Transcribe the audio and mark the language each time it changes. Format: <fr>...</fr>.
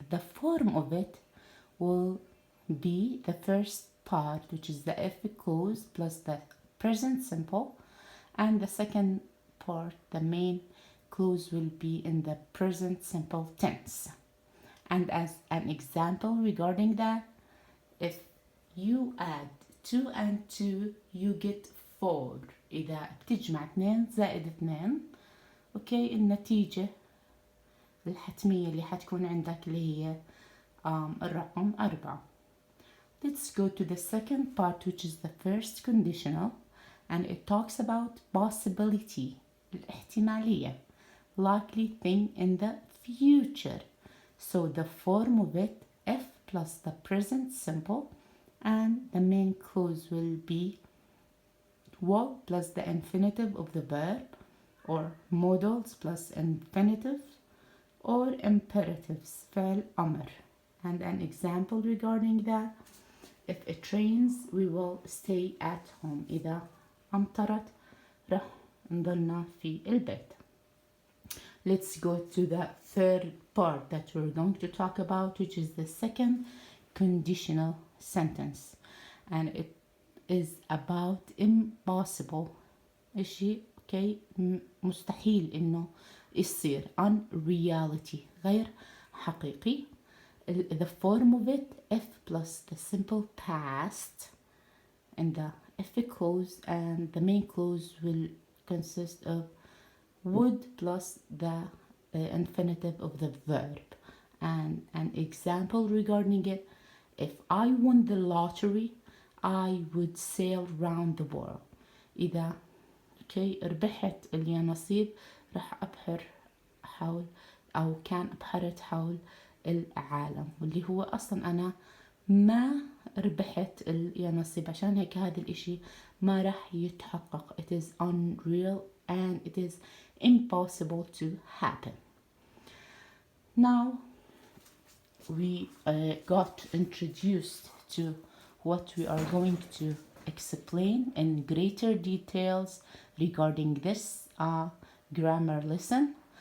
<en>The form of it will be the first part, which is the if clause plus the present simple, and the second part, the main clause, will be in the present simple tense. And as an example regarding that, if you add 2 and 2, you get 4.</en> <ar>إذا بتجمع 2 زائد 2، أوكي، النتيجة الحتمية اللي حتكون عندك اللي هي الرقم 4.</ar> <en>Let's go to the second part, which is the first conditional, and it talks about possibility,</en> <ar>الاحتمالية,</ar> <en>likely thing in the future. So the form of it, if plus the present simple, and the main clause will be will plus the infinitive of the verb, or modals plus infinitive, or imperatives,</en> <ar>فعل أمر.</ar> <en>And an example regarding that, if it rains, we will stay at home.</en> <ar>إذا أمطرت رح نضلنا في البيت.</ar> <en>Let's go to the third part that we're going to talk about, which is the second conditional sentence. And it is about impossible.</en> <ar>إشي okay مستحيل إنه يصير, unreality, غير حقيقي.</ar> <en>The form of it, if plus the simple past in the if clause, and the main clause will consist of would plus the infinitive of the verb. And an example regarding it, if I won the lottery, I would sail round the world.</en> <ar>إذا okay ربحت اليانصيب راح أبحر حول أو كان أبحرت حول العالم، واللي هو أصلا أنا ما ربحت اليانصيب، عشان هيك هذا الإشي ما راح يتحقق.</ar> <en>It is unreal and it is impossible to happen. Now we got introduced to what we are going to explain in greater details regarding this grammar lesson.</en>